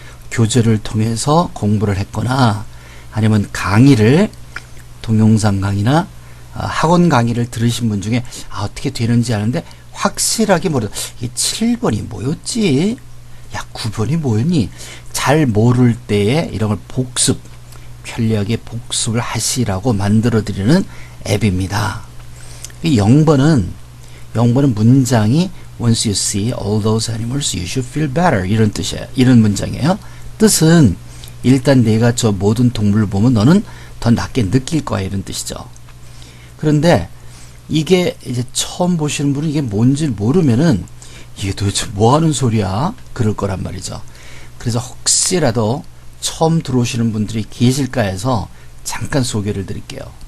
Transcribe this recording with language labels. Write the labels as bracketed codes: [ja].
[ko] 교재를 통해서 공부를 했거나 아니면 강의를 동영상 강의나 학원 강의를 들으신 분 중에 어떻게 되는지 아는데 확실하게 모르다. 이게 7번이 뭐였지? 야 9번이 뭐였니? 잘 모를 때에 이런 걸 편리하게 복습을 하시라고 만들어 드리는 앱입니다. 0번은 문장이 [en] Once you see all those animals, you should feel better. [ko] 이런 뜻이에요. 이런 문장이에요. 뜻은 일단 내가 저 모든 동물을 보면 너는 더 낫게 느낄 거야. 이런 뜻이죠. 그런데 이게 이제 처음 보시는 분은 이게 뭔지 모르면은 이게 도대체 뭐 하는 소리야? 그럴 거란 말이죠. 그래서 혹시라도 처음 들어오시는 분들이 계실까 해서 잠깐 소개를 드릴게요.